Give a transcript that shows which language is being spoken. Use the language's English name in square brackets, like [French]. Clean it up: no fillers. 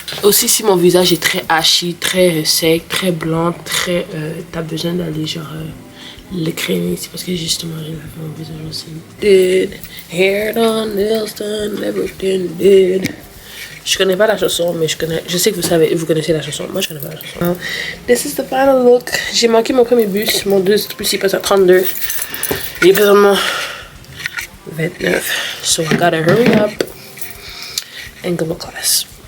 [French] Aussi, si mon visage est très ashy, très sec, très blanc, très... t'as besoin d'aller genre le crémer, c'est parce que justement j'ai fait mon visage aussi. [English] Did, hair done, nails done, everything did. [French] Je connais pas la chanson, mais je sais que vous connaissez la chanson. Moi, je connais pas la chanson. [English] This is the final look. [French] J'ai manqué mon premier bus. Mon deuxième bus, il passe à 32. Il est présentement 29. [English] So I gotta hurry up and go to class.